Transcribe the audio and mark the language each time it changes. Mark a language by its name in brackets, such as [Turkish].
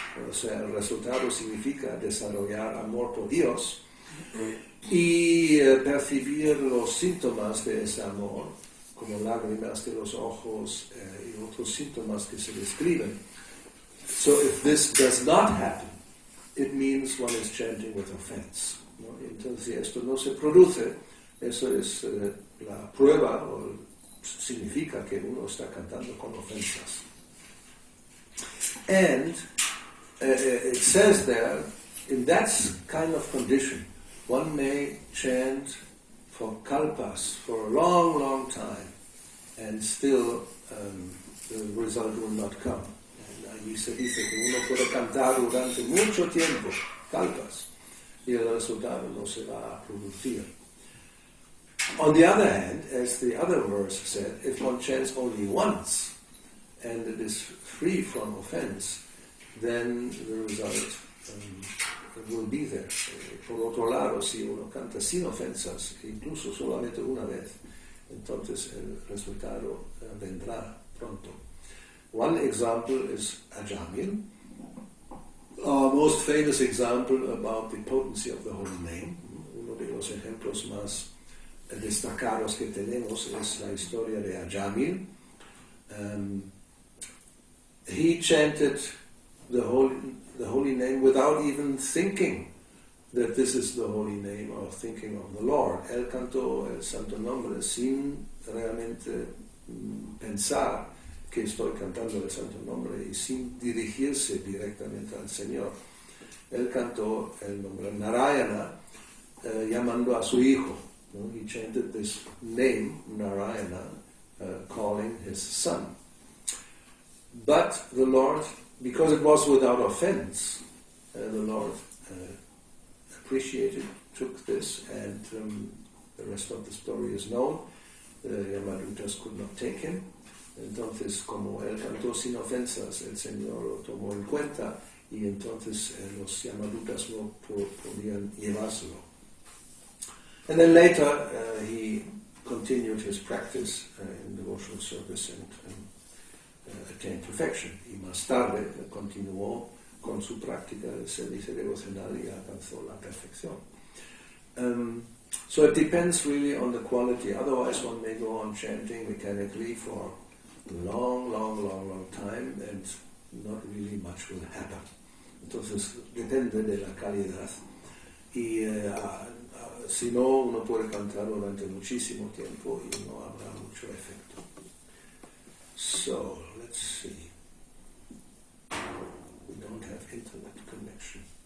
[Spanish] O sea, el resultado significa desarrollar amor por Dios y percibir los síntomas de ese amor, como lágrimas de los ojos y otros síntomas que se describen. [English] So if this does not happen, it means one is chanting with offense. [Spanish] ¿No? Entonces, si esto no se produce, eso es la prueba, o significa que uno está cantando con ofensas. [English] And it says there, in that kind of condition, one may chant for kalpas, for a long, long time, and still the result will not come. [Spanish] Y se dice que uno puede cantar durante mucho tiempo, kalpas, y el resultado no se va a producir. [English] On the other hand, as the other verse said, if one chants only once, and it is free from offense, then the result will be there. [Spanish] Por otro lado, si uno canta sin ofensas, incluso solamente una vez, entonces el resultado vendrá pronto. [English] One example is Ajamil, our most famous example about the potency of the holy name. [Spanish] Uno de los ejemplos más destacados que tenemos es la historia de Ajamil. [English] He chanted the holy name without even thinking that this is the holy name or thinking of the Lord. [Spanish] Él cantó el santo nombre sin realmente pensar que estoy cantando el santo nombre y sin dirigirse directamente al Señor. Él cantó el nombre Narayana llamando a su hijo. ¿No? [English] He chanted this name, Narayana, calling his son. But the Lord, because it was without offense, the Lord appreciated, took this, and the rest of the story is known. The Yamadutas could not take him. [Spanish] Entonces, como él cantó sin ofensas, el Señor lo tomó en cuenta y entonces los Yamadutas no podían llevárselo. [English] And then later he continued his practice in devotional service and attained perfection. [Spanish] Y más tarde continuó con su práctica de servicio devocional y alcanzó la perfección. [English] So it depends really on the quality. Otherwise, one may go on chanting mechanically for a long time and not really much will happen. [Spanish] Entonces, depende de la calidad. Y si no, uno puede cantar durante muchísimo tiempo y no habrá mucho efecto. [English] So, let's see. We don't have internet connection.